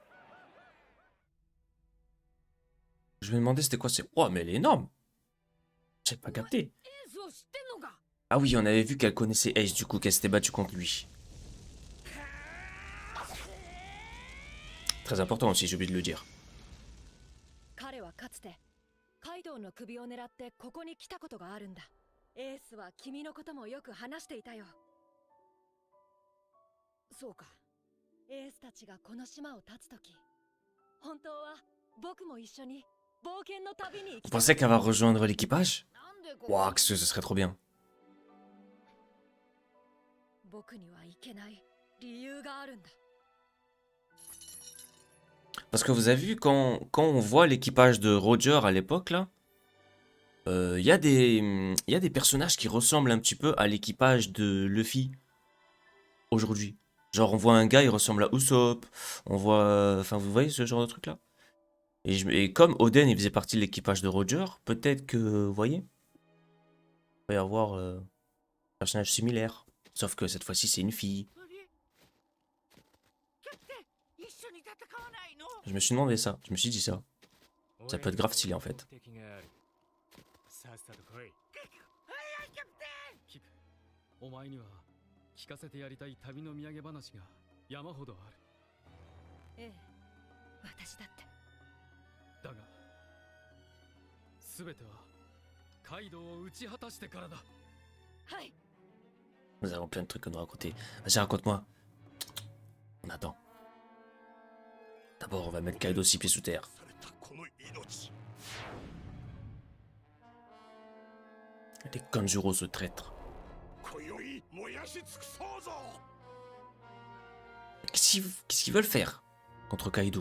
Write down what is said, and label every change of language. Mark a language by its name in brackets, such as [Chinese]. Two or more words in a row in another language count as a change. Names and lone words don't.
[French] Je me demandais c'était quoi, c'est... Oh, mais elle est énorme. J'ai pas capté. Ah oui, on avait vu qu'elle connaissait Ace, du coup, qu'elle s'était battue contre lui. Très important aussi, j'ai oublié de le dire. [Japanese] 彼はかつてカイドウの首を狙ってここに来たことがあるんだ。エースは君のこともよく話していたよ。そうか。エースたちがこの島を立つとき、本当は僕も一緒に冒険の旅に行 [French] Vous [Japanese] きたい。 [French] pensez qu'elle va rejoindre l'équipage? Waouh, que ce serait trop bien. [Japanese] 僕には行けない理由があるんだ。 [French] Parce que vous avez vu, quand on voit l'équipage de Roger à l'époque, là, il y a des personnages qui ressemblent un petit peu à l'équipage de Luffy aujourd'hui. Genre, on voit un gars, il ressemble à Usopp, on voit... Enfin, vous voyez ce genre de truc-là? Et comme Oden, il faisait partie de l'équipage de Roger, peut-être que, vous voyez, il va y avoir un personnage similaire. Sauf que cette fois-ci, c'est une fille. Je me suis demandé ça, je me suis dit ça. Ça peut être grave stylé en fait. [Japanese] お前には聞かせてやりたい旅の土産話が山ほどある。ええ、私だって。だが全てはカイドウを打ち果たしてからだ。はい。 [French] Nous avons plein de trucs à nous raconter. Vas-y, raconte-moi. On attend. D'abord, on va mettre Kaido 6 pieds sous terre. Les Kanjuro, ce traître. Qu'est-ce qu'ils veulent faire contre Kaido?